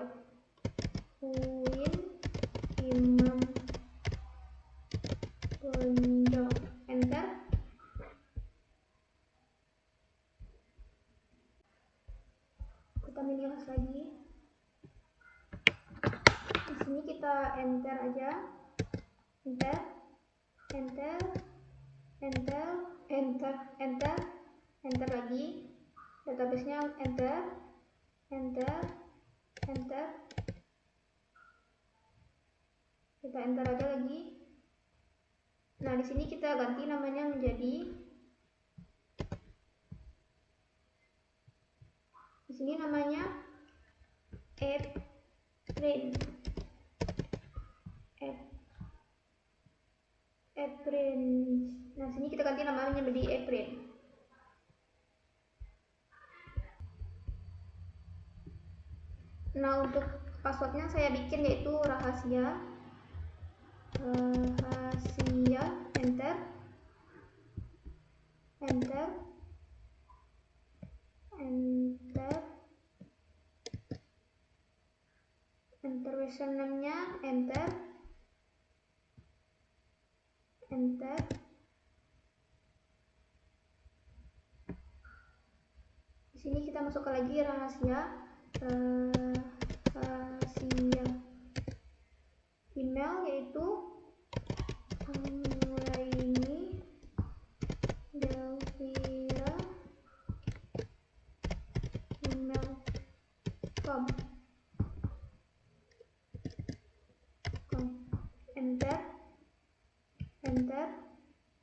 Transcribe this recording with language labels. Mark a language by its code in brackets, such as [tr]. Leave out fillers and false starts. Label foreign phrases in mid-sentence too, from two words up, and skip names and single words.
[id] Uwin Imam Bonjol. Enter. Kita milih host lagi. Di sini kita enter aja. [en] Enter. Enter. Enter. Enter. Enter. [id] Enter lagi. Database-nya enter. [en] Enter. Enter. [id] Kita enter aja lagi. Nah, di sini kita ganti namanya menjadi, di sini namanya Eprin. Nah, sini kita ganti namanya menjadi Eprin. Nah, untuk passwordnya saya bikin yaitu rahasia. [en] Enter. Enter. Enter. [id] Enter username-nya. Enter. [en] Enter. [id] Di sini kita masukkan lagi rahasia. Email yaitu Delvira@gmail.com. [en] Enter. Enter.